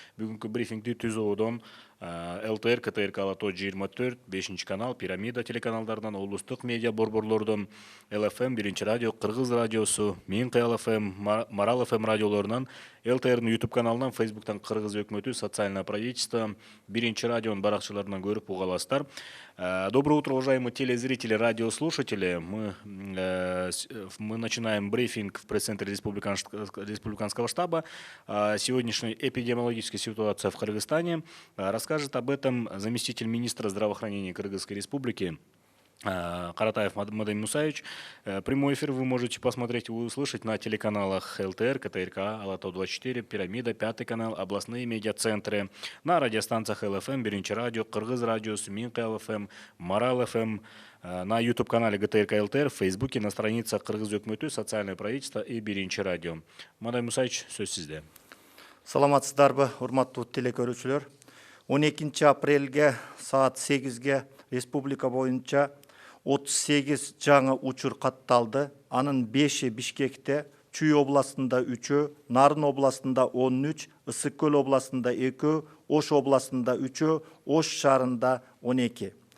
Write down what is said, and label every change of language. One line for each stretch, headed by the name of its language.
Kyrgyz: Бүгүнкү брифингди ТүЗОодон ЛТР, КТРК Алато 24, 5 канал, Пирамида телеканалдарынан, облустук медиа борборлордон, ЛФМ, 1 радио, Кыргыз радиосу, Минкы ЛФМ, Марал ФМ радиолорунан, ЛТРнын YouTube каналынан, Фейсбуктан Кыргыз өкмөтү, социальное правительство, 1 радионун баракчаларынан көрүп уга аласыздар.
Russian: Доброе утро, уважаемые телезрители, радиослушатели. Мы начинаем брифинг в пресс-центре Республиканского штаба. Сегодняшняя эпидемиологическая ситуация в Кыргызстане. Расскажет об этом заместитель министра здравоохранения Кыргызской Республики Каратаев Мадамин Мусаевич. Прямой эфир вы можете посмотреть и услышать на телеканалах ЛТР, КТРК, Алато 24, Пирамида, 5 канал, областные медиацентры, на радиостанциях ЛФМ, 1 радио, Кыргыз радиосу, Минкы ЛФМ, Марал ФМ, на YouTube-канале ГТРК ЛТР, в Фейсбуке, на страницах Кыргыз өкмөтү, социальное правительство и 1 радио.
Kyrgyz: Мадамин Мусаевич, сөз сизде. Саламатсыздарбы, урматтуу телекөрүүчүлөр. 12 апрелге саат 8-ге республика боюнча 38 жаңы учур катталды. Анын 5-и Бишкекте, Чүй областында 3-ө, Нарын областында 13, Ысык көл областында 2, Ош областында 3, Ош шаарында 12.